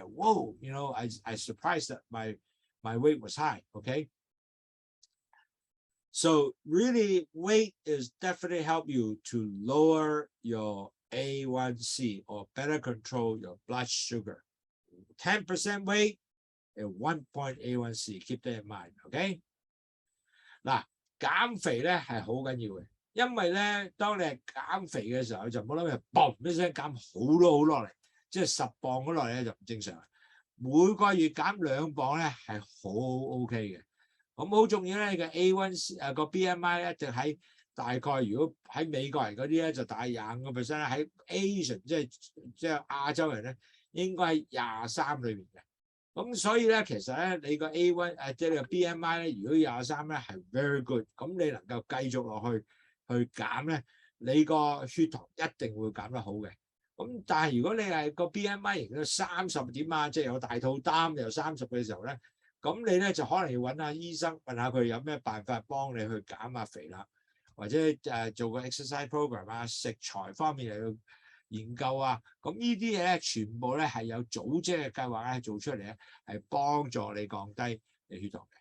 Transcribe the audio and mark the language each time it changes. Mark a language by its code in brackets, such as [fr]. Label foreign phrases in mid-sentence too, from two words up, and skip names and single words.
[en] Whoa, I surprised that my weight was high, okay? So really, weight is definitely help you to lower your A1C or better control your blood sugar. 10% weight and 1 point A1C, keep that in mind, okay? [yue] 嗱，減肥咧係好緊要嘅，因為咧當你係減肥嘅時候，就唔好諗住嘣一聲減好多落嚟，即係10磅嗰落嚟咧就唔正常。每個月減2磅咧係好 OK 嘅。咁好重要咧，你嘅 A1C 個 BMI 咧就喺大概，如果喺美國人嗰啲咧就大概25%啦，喺 Asian 即係亞洲人咧應該喺23裏邊嘅。咁所以咧，其實咧你個 A1 即係你個 BMI 咧，如果23咧係 [en] very good， [yue] 咁你能夠繼續落去減咧，你個血糖一定會減得好嘅。咁但係如果你係個 BMI 型到30點啊，即係有大肚擔又30嘅時候咧，咁你咧就可能要揾下醫生問下佢有咩辦法幫你去減下肥啦，或者做個 [en] exercise program [yue] 啊，食材方面又要研究啊，咁呢啲嘢咧全部咧係有組織嘅計劃咧做出嚟咧，係幫助你降低你血糖嘅。